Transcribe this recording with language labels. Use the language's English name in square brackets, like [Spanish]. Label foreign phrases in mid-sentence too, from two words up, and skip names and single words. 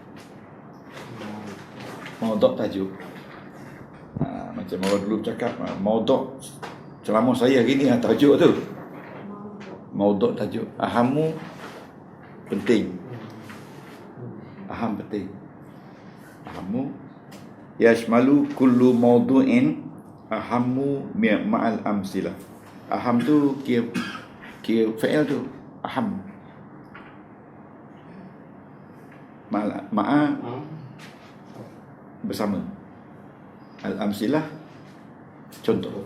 [Malay] Maudhu' tajuk. Macam orang dulu cakap, maudhu' ceramah saya hari ni, tajuk tu. Maudhu' tajuk. Ahamu penting. Aham penting. [Arabic] أهم يشمل كل موضوع أهم مع الأمثلة. [Malay] Aham tu kira fa'il tu. Aham. Ma'a bersama. Al-amsilah contoh.